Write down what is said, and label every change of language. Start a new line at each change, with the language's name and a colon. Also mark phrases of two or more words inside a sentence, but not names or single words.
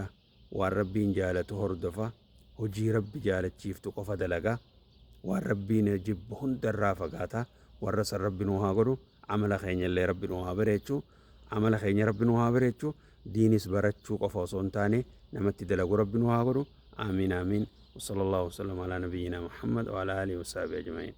Oromo: Waan rabbiin jaalatu hordofa. Hojii rabbi jaalachiiftu qofa dalaga. Waan rabbiin jibbu hundarraa fagaata. Warra san rabbi nuuf haa godhu. Amala keenya illee rabbi nuuf haa bareechu. Amala keenya rabbi nuuf haa bareechu. Diinis barachuu qofa osoo hin taane namatti dalagu rabbi nuuf haa godhu. Amiin amiin.
Arabic: وصلى الله وسلم على نبينا محمد وعلى آله وصحبه أجمعين.